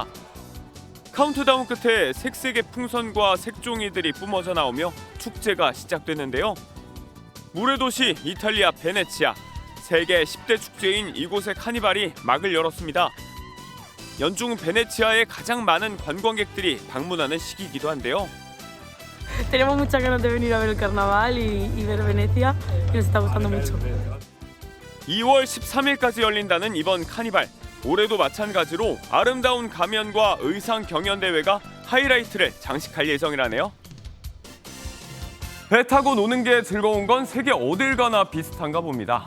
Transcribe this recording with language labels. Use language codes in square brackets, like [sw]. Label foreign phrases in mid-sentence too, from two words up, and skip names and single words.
[ko] 카운트다운 끝에 색색의 풍선과 색종이들이 뿜어져 나오며 축제가 시작됐는데요. 물의 도시 이탈리아 베네치아. 세계 10대 축제인 이곳의 카니발이 막을 열었습니다. 연중 베네치아에 가장 많은 관광객들이 방문하는 시기이기도 한데요. [es] Tenemos muchas ganas de venir a ver el carnaval y ver Venecia, que nos está gustando mucho. [ko] 2월 13일까지 열린다는 이번 카니발. 올해도 마찬가지로 아름다운 가면과 의상 경연 대회가 하이라이트를 장식할 예정이라네요. 배 타고 노는 게 즐거운 건 세계 어딜 가나 비슷한가 봅니다.